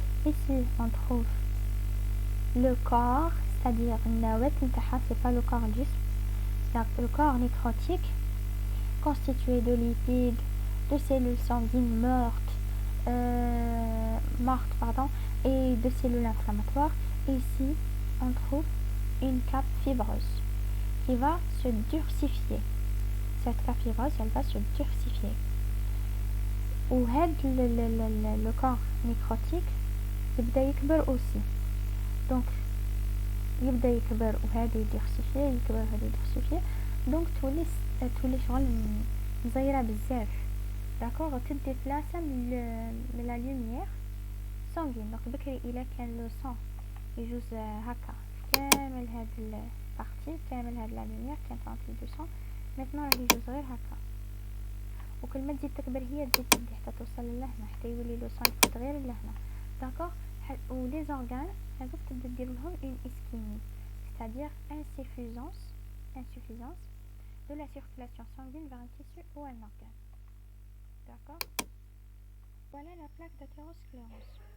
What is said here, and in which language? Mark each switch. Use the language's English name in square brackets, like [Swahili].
[French] Ici on trouve le corps, c'est-à-dire c'est pas le corps juste, c'est le corps nécrotique constitué de lipides, de cellules sanguines mortes, et de cellules inflammatoires. Et ici, on trouve une cape fibreuse qui va se durcifier. Cette cape fibreuse, elle va se durcifier. Ou le corps nécrotique, [Arabic] يبدأ يكبر [French] aussi. [Arabic] Donc, يبدأ يكبر وهذا يدurcifier, يكبر وهذا يدurcifier. Donc, تولي شغل مزيرة بزاف. [French] D'accord, [Arabic] تدي بلاصة من [French] la lumière sanguine. [Arabic] Donc بكري إلا كان لو sang يجوز هكا كامل هاد البارتي كامل هاد لا lumière كانت تنطي دو sang. maintenant راه يجوز غير هكا، وكل ما تزيد تكبر هي تزيد تدي حتى توصل لهنا، حتى يولي لو sang يفوت غير لهنا. داكوغ، [French] ou les organes [Arabic] هذوك تبدا دير لهم [French] une ischémie, c'est-à-dire insuffisance de la circulation sanguine vers un tissu ou un organe. D'accord? Voilà la plaque d'athérosclérose.